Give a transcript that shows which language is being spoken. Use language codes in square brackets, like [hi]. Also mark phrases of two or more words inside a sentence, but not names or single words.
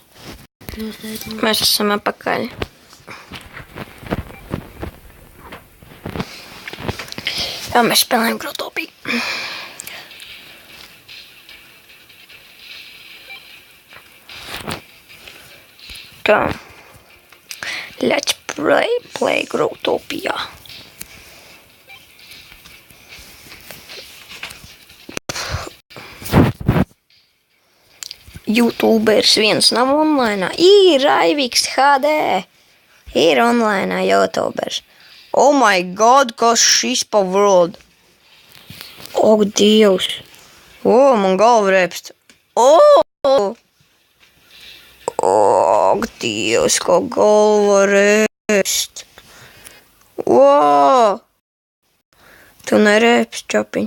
[lv] Mēs esam apakaļ. Jā, mēs spēlējam Growtopiju. Tā. [en] Let's play Growtopia. [lv] YouTubers viens nav online. Ir Aiviks HD. Ir [en] online YouTubers. Oh my god, [lv] kas šis pa world? Oh, Dievs. Oh, man galva repst. Oh, Dievs, kā galva repst. Oh. Tu nerēpst, čapiņ.